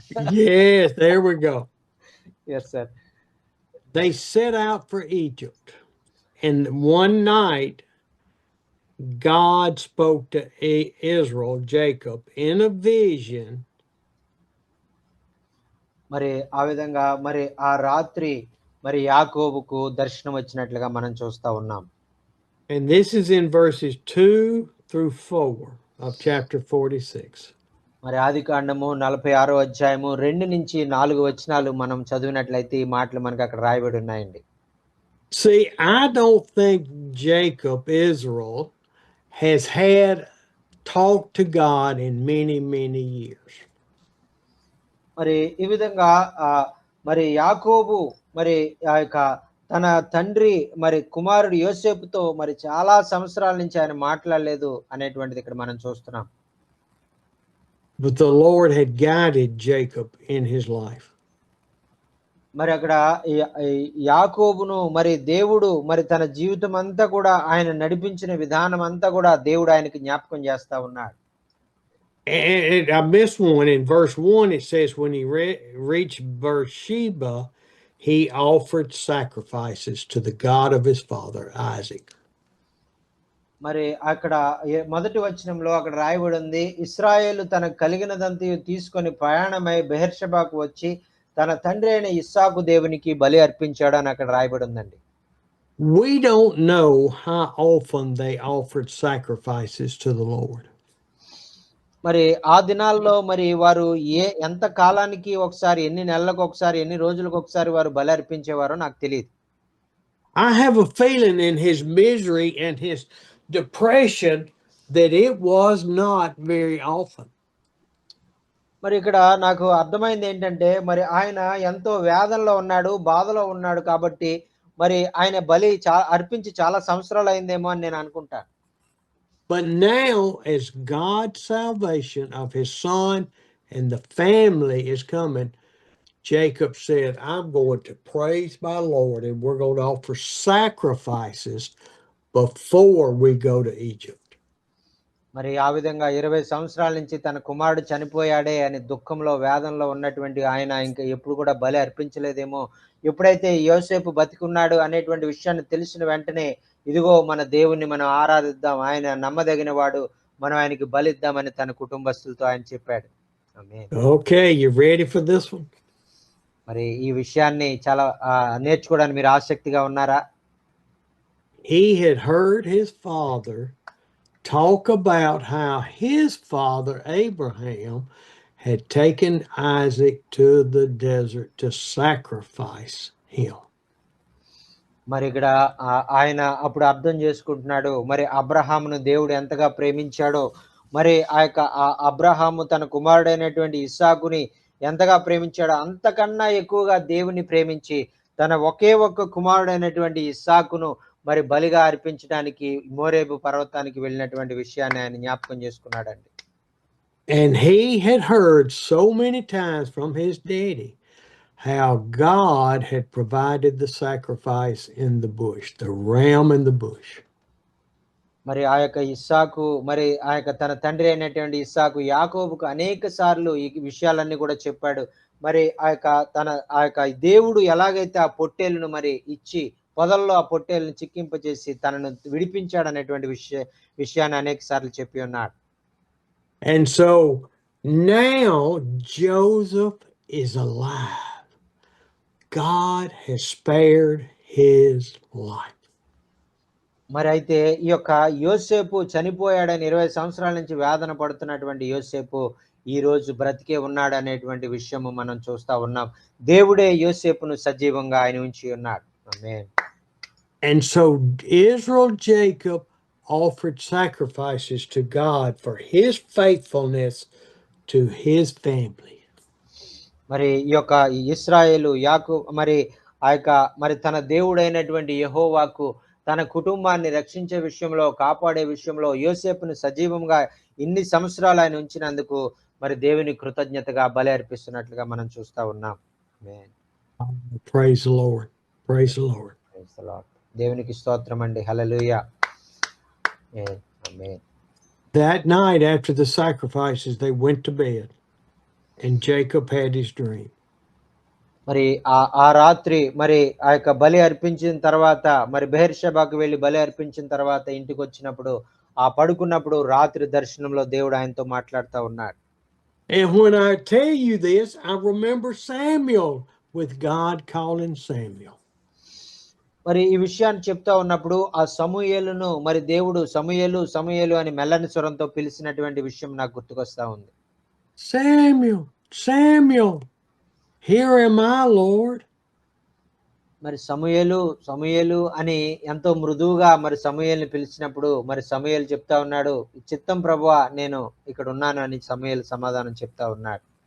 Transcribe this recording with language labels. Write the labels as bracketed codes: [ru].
[en] Yes, there we go. Yes, sir. They set out for Egypt, and one night God spoke to Israel, Jacob, in a vision. [te] మరి ఆ విధంగా మరి ఆ రాత్రి మరి యాకోబుకు దర్శనం వచ్చినట్లుగా మనం చూస్తా ఉన్నాం. [en] And this is in verses 2 through 4 of chapter 46. [te] మరి ఆదికాండము 46వ అధ్యాయము 2 నుంచి 4 వచనాలు మనం చదివినట్లయితే ఈ మాటలు మనకు అక్కడ రాయబడి ఉన్నాయండి. [en] See, I don't think Jacob, Israel, has had talked to God in many, many years. [te] మరి ఈ విధంగా మరి యాకోబు మరి ఆ యొక్క తన తండ్రి మరి కుమారుడు యోసేపుతో మరి చాలా సంవత్సరాల నుంచి ఆయన మాట్లాడలేదు అనేటువంటిది ఇక్కడ మనం చూస్తున్నాం. [en] But the Lord had guided Jacob in his life. [te] మరి అక్కడ యాకోబును మరి దేవుడు మరి తన జీవితం అంతా కూడా ఆయన నడిపించిన విధానం అంతా కూడా దేవుడు ఆయనకి జ్ఞాపకం చేస్తా ఉన్నాడు. [en] And I missed one. In verse 1 it says when he reached Beersheba, he offered sacrifices to the God of his father Isaac. [te] మరి అక్కడ మొదటి వచనంలో అక్కడ రాయబడి ఉంది, ఇశ్రాయేలు తనకు కలిగినదంతా తీసుకొని ప్రయాణమై బెహెర్షెబాకు వచ్చి తన తండ్రి అయిన ఇస్సాకు దేవునికి బలి అర్పించాడు అని అక్కడ రాయబడి ఉందండి. [en] We don't know how often they offered sacrifices to the Lord. [te] మరి ఆ దినాల్లో మరి వారు ఎంత కాలానికి ఒకసారి, ఎన్ని నెలలకు ఒకసారి, ఎన్ని రోజులకు ఒకసారి వారు బలి అర్పించేవారో నాకు తెలియదు. [en] I have a feeling in his misery and his depression that it was not very often. [te] మరి ఇక్కడ నాకు అర్థమైంది ఏంటంటే మరి ఆయన ఎంతో వేదనలో ఉన్నాడు, బాధలో ఉన్నాడు కాబట్టి మరి ఆయన బలి అర్పించి చాలా సంవత్సరాలు అయిందేమో అని నేను అనుకుంటాను. [en] But now, as God's salvation of his son and the family is coming, Jacob said, I'm going to praise my Lord, and we're going to offer sacrifices before we go to Egypt. [te] మరి ఆ విధంగా 20 సంవత్సరాల నుంచి తన కుమారుడు చనిపోయాడే అని దుఃఖంలో వేదనలో ఉన్నటువంటి ఆయన ఇంకా ఎప్పుడు కూడా బలి అర్పించలేదేమో. ఎప్పుడైతే యోసేపు బతికున్నాడు అనేటువంటి విషయాన్ని తెలిసిన వెంటనే ఇదిగో మన దేవుణ్ణి మనం ఆరాధిద్దాం, ఆయన నమ్మదగిన వాడు, మనం ఆయనకి బలిద్దామని తన కుటుంబస్తులతో ఆయన చెప్పాడు. ఆమేన్. [en] Okay, you ready for this one? [te] మరి ఈ విషయాన్ని చాలా నేర్చుకోవడానికి మీరు ఆసక్తిగా ఉన్నారా? [en] He had heard his father talk about how his father Abraham had taken Isaac to the desert to sacrifice him. [te] మరి ఇక్కడ ఆయన అప్పుడు అర్థం చేసుకుంటున్నాడు, మరి అబ్రహామును దేవుడు ఎంతగా ప్రేమించాడో, మరి అబ్రహాము తన కుమారుడైనటువంటి ఇస్సాకుని ఎంతగా ప్రేమించాడో అంతకన్నా ఎక్కువగా దేవుని ప్రేమించి తన ఒకే ఒక్క కుమారుడైనటువంటి ఇస్సాకును మరి బలిగా అర్పించడానికి మోరేబు పర్వతానికి వెళ్ళినటువంటి విషయాన్ని ఆయన జ్ఞాపకం చేసుకున్నాడండి. [en] And he had heard so many times from his daddy how God had provided the sacrifice in the bush, the ram in the bush. [te] మరి ఇస్సాకు మరి తన తండ్రి అయినటువంటి ఇస్సాకు యాకోబుకు అనేక సార్లు ఈ విషయాలన్నీ కూడా చెప్పాడు. మరి దేవుడు ఎలాగైతే ఆ పొట్టేలును మరి ఇచ్చి పొదల్లో ఆ పొట్టేలును చిక్కింపజేసి తనను విడిపించాడు అనేటువంటి విషయాన్ని అనేక సార్లు చెప్పి ఉన్నాడు. [en] And so now Joseph is alive. God has spared his life. [te] మరి అయితే ఈ యొక్క యోసేపు చనిపోయాడని 20 సంవత్సరాల నుంచి వేదన పడుతున్నటువంటి యోసేపు ఈ రోజు బ్రతికే ఉన్నాడు అనేటువంటి విషయము మనం చూస్తా ఉన్నాం. దేవుడే యోసేపును సజీవంగా ఆయన ఉంచి ఉన్నాడు. ఆమేన్. [en] And so Israel Jacob offered sacrifices to God for his faithfulness to his family. [te] మరి ఈ యొక్క ఇశ్రాయేలు మరి మరి తన దేవుడైనటువంటి యెహోవాకు తన కుటుంబాన్ని రక్షించే విషయంలో కాపాడే విషయంలో యోసేపును సజీవంగా ఇన్ని సంవత్సరాలు ఆయన ఉంచినందుకు మరి దేవుని కృతజ్ఞతగా బలి అర్పిస్తున్నట్లుగా మనం చూస్తా ఉన్నాం. [en] Praise the Lord. Praise the Lord. Praise the Lord. [te] దేవునికి స్తోత్రం అండి. హల్లెలూయా. ఆమేన్. [en] That night after the sacrifices they went to bed and Jacob had his dream. [te] మరి ఆ రాత్రి మరి బలి అర్పించిన తర్వాత మరి బెహెర్షెబాకు వెళ్ళి బలి అర్పించిన తర్వాత ఇంటికి వచ్చినప్పుడు పడుకున్నప్పుడు రాత్రి దర్శనంలో దేవుడు ఆయనతో మాట్లాడుతూ ఉన్నాడు. [en] And when I tell you this, I remember Samuel with God calling Samuel. [te] మరి ఈ విషయాన్ని చెప్తా ఉన్నప్పుడు ఆ సమూయేలును మరి దేవుడు సమూయేలు సమూయేలు అని మెల్లని స్వరంతో పిలిచినటువంటి విషయం నాకు గుర్తుకొస్తా ఉంది. [en] Samuel, Samuel, here am I, Lord. [te] మరి సమూయేలు సమూయేలు అని ఎంతో మృదువుగా మరి సమూయేలుని పిలిచినప్పుడు మరి సమూయేలు చెప్తా ఉన్నాడు, చిత్తం ప్రభువా నేను ఇక్కడ ఉన్నాను అని సమూయేలు సమాధానం చెప్తా ఉన్నాడు.